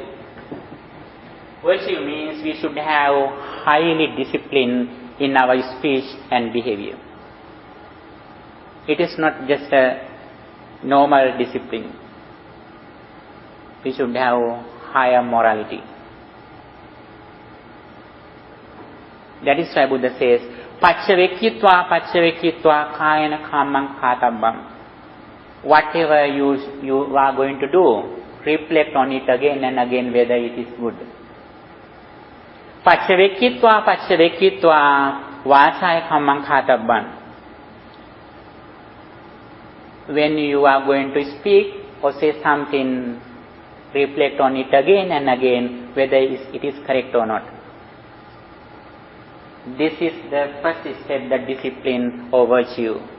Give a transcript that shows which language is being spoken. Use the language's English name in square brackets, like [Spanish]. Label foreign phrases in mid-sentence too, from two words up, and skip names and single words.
[English] Virtue means we should have highly discipline in our speech and behavior. It is not just a normal discipline. We should have higher morality. That is why Buddha says, [Pali] Paccavekkhitva kayana kammang khatabbam. [English] Whatever you are going to do, reflect on it again and again whether it is good. [Pali] Paccavekkhitva vāsāya kammang khatabbam. [English] When you are going to speak or say something, reflect on it again and again whether it is correct or not. This is the first step, the discipline or virtue.